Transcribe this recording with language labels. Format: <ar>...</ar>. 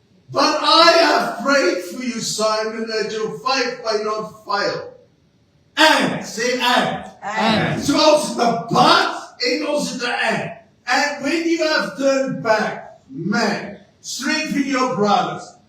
<en>But I have prayed for you, Simon, that your faith may not fail. And, say and.</en> <af>So ons het 'n but en ons het 'n and.</af> <en>And when you have turned back, man, strengthen your brothers.</en>